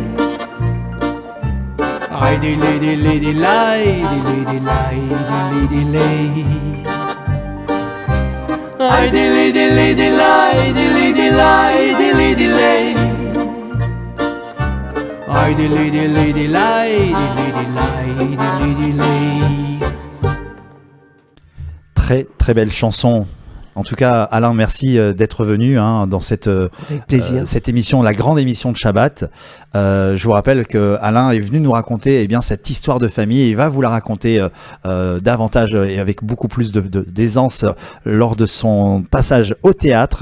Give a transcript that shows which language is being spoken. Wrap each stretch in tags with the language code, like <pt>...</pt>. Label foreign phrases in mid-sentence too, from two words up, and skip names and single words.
<fr>Aïe dilly dilly dilly, dilly dilly, dilly dilly. Aïe dilly dilly dilly, dilly dilly, dilly dilly. Aïe dilly dilly dilly, dilly dilly, dilly dilly. Très très belle chanson. En tout cas, Alain, merci d'être venu dans cette émission, la grande émission de Shabbat. Je vous rappelle que Alain est venu nous raconter cette histoire de famille et il va vous la raconter davantage et avec beaucoup plus d'aisance lors de son passage au théâtre.</fr>